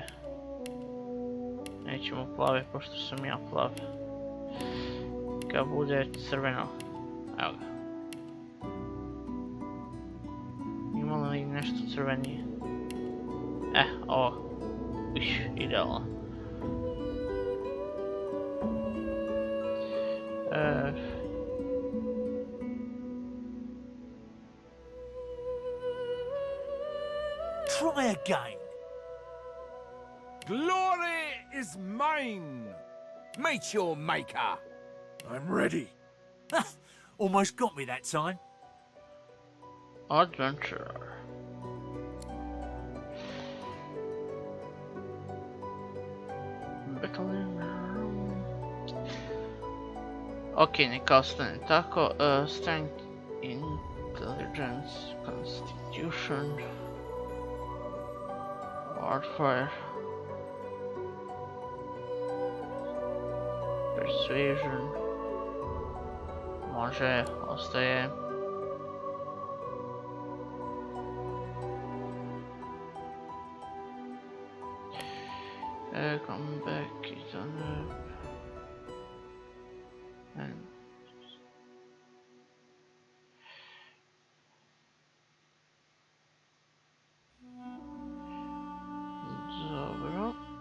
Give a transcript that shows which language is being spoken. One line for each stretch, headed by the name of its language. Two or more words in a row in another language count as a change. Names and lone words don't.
Serbian: Nećemo plave, pošto sam ja plav. Kad bude crveno. Evo ga. Imamo li nešto crvenije? Ovo. Idealno.
English: Try again. Glory is mine. Meet your maker. I'm ready. Almost got me that time. Adventurer.
Serbian: Ok, neka ostane tako.
English: Strength, Intelligence, Constitution, Warfare, Persuasion.
Serbian: Može, ostaje.
English: Come back, it's on and dobro.